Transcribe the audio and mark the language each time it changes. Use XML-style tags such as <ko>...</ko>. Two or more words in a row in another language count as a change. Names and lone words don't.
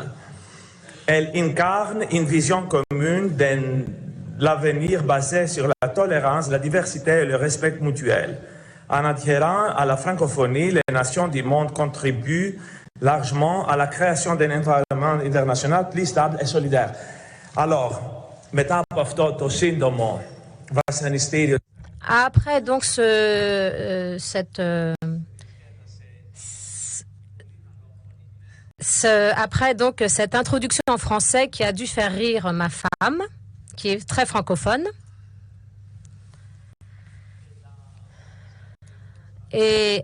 <fr>Elle incarne une vision commune de l'avenir basé sur la tolérance, la diversité et le respect mutuel. En adhérant à la francophonie, les nations du monde contribuent largement à la création d'un environnement international plus stable et solidaire. Alors,</fr> <el>μετά από αυτό το σύντομο βασανιστήριο.</el> <fr>Après donc cette introduction en français qui a dû faire rire ma femme, qui est très francophone, et</fr>